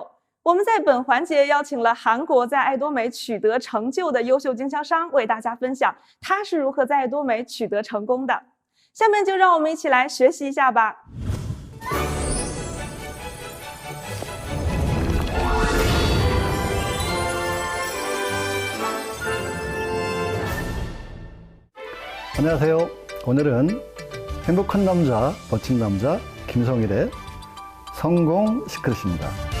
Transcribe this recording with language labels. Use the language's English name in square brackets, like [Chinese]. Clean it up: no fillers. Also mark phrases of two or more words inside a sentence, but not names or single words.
[Chinese] 我们在本环节邀请了韩国在爱多美取得成就的优秀经销商，为大家分享他是如何在爱多美取得成功的。下面就让我们一起来学习一下吧。 [Korean] 안녕하세요. 오늘은 행복한 남자, 멋진 남자 김성일의 성공 시크릿입니다.